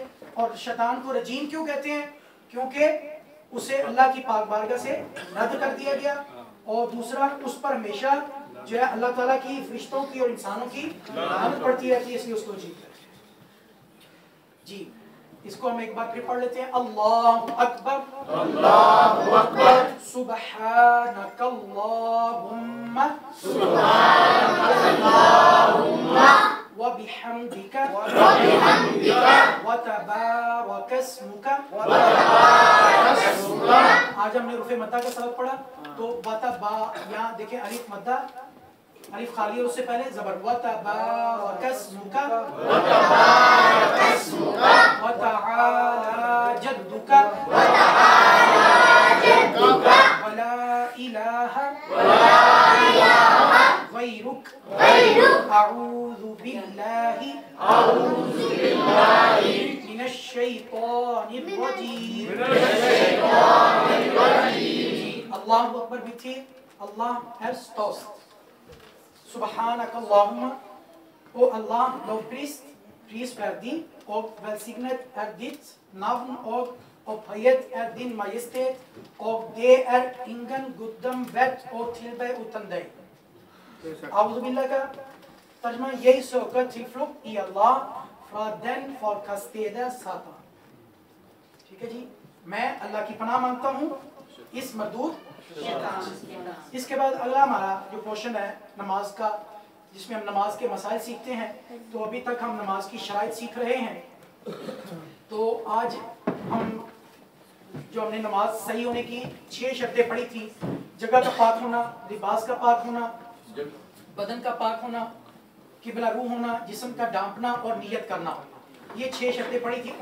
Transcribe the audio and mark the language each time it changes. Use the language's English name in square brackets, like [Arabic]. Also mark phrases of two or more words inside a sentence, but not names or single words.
[Urdu] اور شیطان کو رجیم کیوں کہتے ہیں؟ کیونکہ اسے اللہ کی پاک بارگاہ سے رد کر دیا گیا، اور دوسرا اس پر ہمیشہ جو ہے اللہ تعالیٰ کی، فرشتوں کی اور انسانوں کی لعنت پڑتی رہتی ہے، اس لیے اس کو رجیم کہتے ہیں جی. اس کو ہم ایک بار پھر پڑھ لیتے ہیں. [Arabic] الله أكبر. الله أكبر سبحانك اللهم وبحمدك وتبارك اسمك. [Urdu] آج ہم نے روفے مدہ کا سبق پڑھا، تو وتبا یہاں دیکھیں الف مدہ، الف خالی ہے، اس سے پہلے زبر وتبارک اسمک [Arabic] وتعالى جدك ولا إله غيرك أعوذ بالله من الشيطان الرجيم. الله أكبر [Swedish] betyder Allah är störst. Subhanakallahumma, och Allah lovprist, prisvärdig och välsignad är ditt namn och upphöjt är din majestät, och det är ingen gudom värd och tillbe utan dig. [Arabic] أعوذ بالله [Urdu] کا ترجمہ یہی [Swedish] söker tillflykt i Allah från den förkastede Satan. [Urdu] ٹھیک ہے جی، میں اللہ کی پناہ مانگتا ہوں اس مردود شیطان سے. اس کے بعد اگلا ہمارا جو پورشن ہے نماز کا، جس میں ہم نماز کے مسائل سیکھتے ہیں. تو ابھی تک ہم نماز کی شرائط سیکھ رہے ہیں۔ تو آج ہم جو ہم نے نماز صحیح ہونے کی 6 شرطیں پڑھی تھی، جگہ کا پاک ہونا، لباس کا پاک ہونا، بدن کا پاک ہونا، قبلہ رو ہونا، جسم کا ڈانپنا اور نیت کرنا ہونا، یہ 6 شرطیں پڑھی تھی.